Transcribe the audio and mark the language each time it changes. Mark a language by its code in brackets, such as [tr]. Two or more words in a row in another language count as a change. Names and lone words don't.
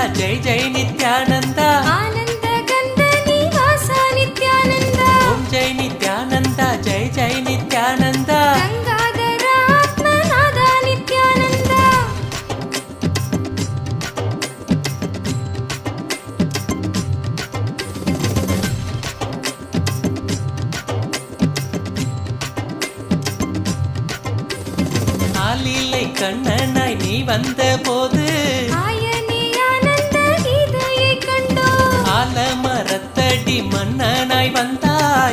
[sa] जय जय नित्यानंदा आनंद गंध निवासा नित्यानंदा ओम जय नित्यानंदा जय जय नित्यानंदा गंगाधर आत्मनादा नित्यानंदा [ta] ஆலிலை கண்ணனாய் நீ வந்த போது ஆலமரத்தடி மன்னனாய் வந்தாய்